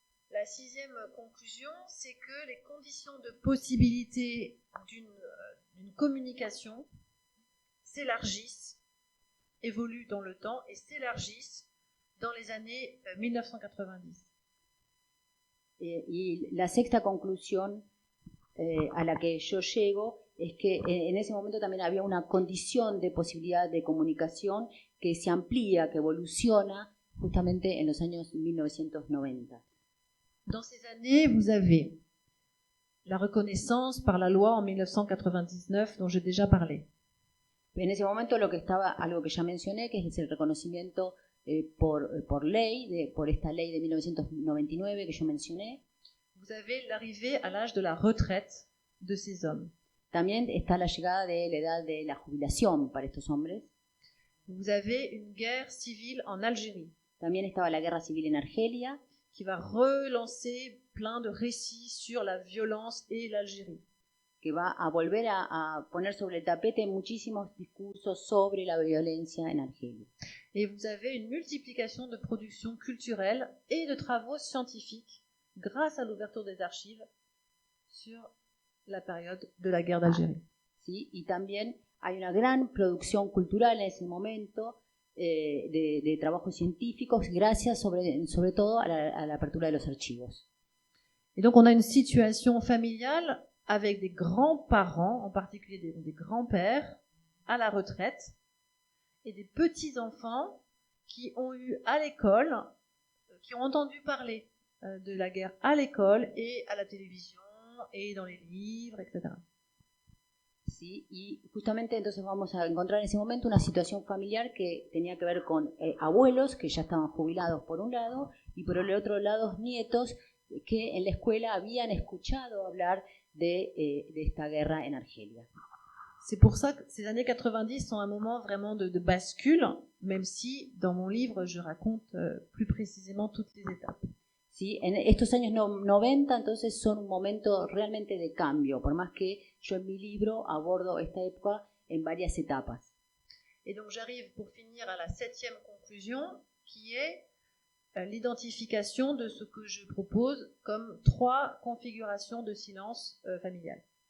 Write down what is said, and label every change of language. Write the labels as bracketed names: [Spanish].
[French] La sixième conclusion, c'est que les conditions de possibilité d'une communication s'élargissent, évoluent dans le temps et s'élargissent dans les années 1990. [Spanish] Y la sexta conclusión a la que yo llego es que en ese momento también había una condición de posibilidad de comunicación que se amplía, que evoluciona justamente en los años 1990. [French] Dans ces années, vous avez la reconnaissance par la loi en 1999 dont j'ai déjà parlé. [Spanish] En ese momento lo que estaba, algo que ya mencioné, que es el reconocimiento por ley, por esta ley de 1999 que yo mencioné. [French] Vous avez l'arrivée à l'âge de la retraite de ces hommes. [Spanish] También está la llegada de la edad de la jubilación para estos hombres. [French] Vous avez une guerre civile en Algérie. [Spanish] También estaba la guerra civil en Argelia, [French] qui va relancer plein de récits sur la violence et l'Algérie. [Spanish] Que va a volver a poner sobre el tapete muchísimos discursos sobre la violencia en Argelia. [French] Et vous avez une multiplication de productions culturelles et de travaux scientifiques grâce à l'ouverture des archives sur la période de la guerre d'Algérie. [Spanish] ¿Sí? Y también hay una gran producción cultural en ese momento de trabajos científicos gracias sobre todo a la apertura de los archivos. [French] Et donc on a une situation familiale avec des grands-parents, en particulier des grands-pères, à la retraite, et des petits-enfants qui ont eu à l'école, qui ont entendu parler de la guerre à l'école et à la télévision et dans les livres, etc. [Spanish] Sí, y justamente entonces vamos a encontrar en ese momento una situación familiar que tenía que ver con abuelos que ya estaban jubilados por un lado y por el otro lado nietos que en la escuela habían escuchado hablar de esta guerra en Argelia. [French] C'est pour ça que ces années 90 sont un moment vraiment de bascule, même si dans mon livre je raconte plus précisément toutes les étapes. [Spanish] ¿Sí? En estos años 90 entonces son un momento realmente de cambio, por más que yo en mi libro abordo esta época en varias etapas. [French] Et donc j'arrive pour finir à la septième conclusion qui est l'identification de ce que je propose comme 3 configurations de silence familial.